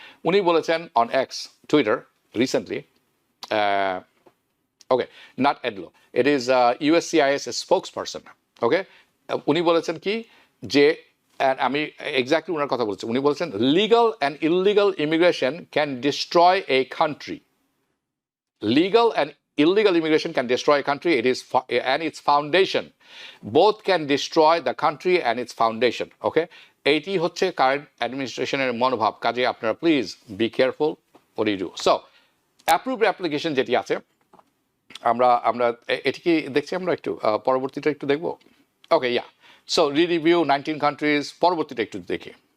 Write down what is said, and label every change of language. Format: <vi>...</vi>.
<bn>উনি বলেছেন</bn> <en>on X, Twitter, recently, okay, not Edlow, it is USCIS spokesperson.</en> <bn>ওকে, উনি বলেছেন কি যে, আমি এক্স্যাক্টলি ওনার কথা বলছি, উনি বলছেন</bn> <en>Legal and illegal immigration can destroy a country. Legal and illegal immigration can destroy a country. It is and its foundation. Both can destroy the country and its foundation. Okay?</en> <bn>এইটি হচ্ছে current অ্যাডমিনিস্ট্রেশনের মনোভাব। কাজে আপনারা</bn> <en>Please be careful what you do.</en> <bn>So, approved application যেটি আছে, আমরা আমরা এটি কি দেখছি, আমরা একটু পরবর্তীটা একটু দেখব।</bn> <en>okay, yeah, so review 19 countries,</en> <bn>পরবর্তীটা একটু দেখি।</bn>